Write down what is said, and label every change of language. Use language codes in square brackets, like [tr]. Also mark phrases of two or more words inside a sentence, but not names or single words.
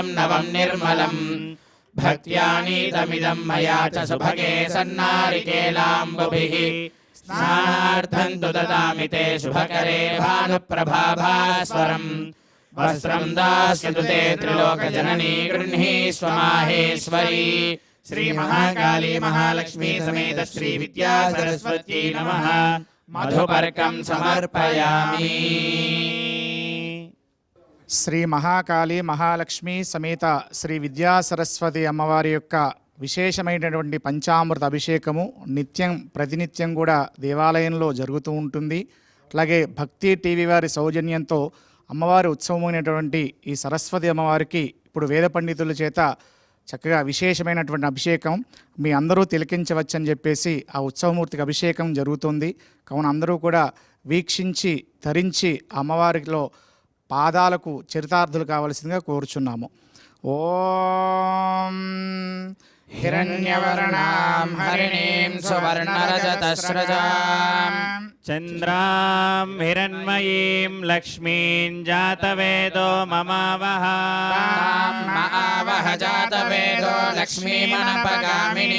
[sa] नवं निर्मलम् भक्त्यानीतमिदं मया च सुभगे सन्नारिकेलाम्बुभिः स्नानार्थं तु ददामि ते शुभकरे भानुप्रभाभास्वरम् वस्त्रं दास्यतु ते त्रिलोकजननी गृह्णीष्व माहेश्वरी श्रीमहाकाली महालक्ष्मी समेत श्रीविद्या सरस्वत्यै नमः मधुपर्कं समर्पयामि [te] శ్రీ మహాకాళి మహాలక్ష్మి సమేత శ్రీ విద్యా సరస్వతి అమ్మవారి యొక్క విశేషమైనటువంటి పంచామృత అభిషేకము నిత్యం ప్రతినిత్యం కూడా దేవాలయంలో జరుగుతూ ఉంటుంది. అలాగే భక్తి టీవీ వారి సౌజన్యంతో అమ్మవారి ఉత్సవమైనటువంటి ఈ సరస్వతి అమ్మవారికి ఇప్పుడు వేద పండితుల చేత చక్కగా విశేషమైనటువంటి అభిషేకం మీ అందరూ తిలకించవచ్చని చెప్పేసి ఆ ఉత్సవమూర్తికి అభిషేకం జరుగుతుంది. కావున అందరూ కూడా వీక్షించి ధరించి అమ్మవారిలో పాదాలకు చరితార్థులు కావలసిందిగా కోరుచున్నాము. [sa] ఓం हिरण्यवर्णां हरिणीं सुवर्णरजतस्रजां चन्द्रां हिरण्मयीं लक्ष्मीं जातवेदो ममावह आवह जातवेदो लक्ष्मीमनपगामिनी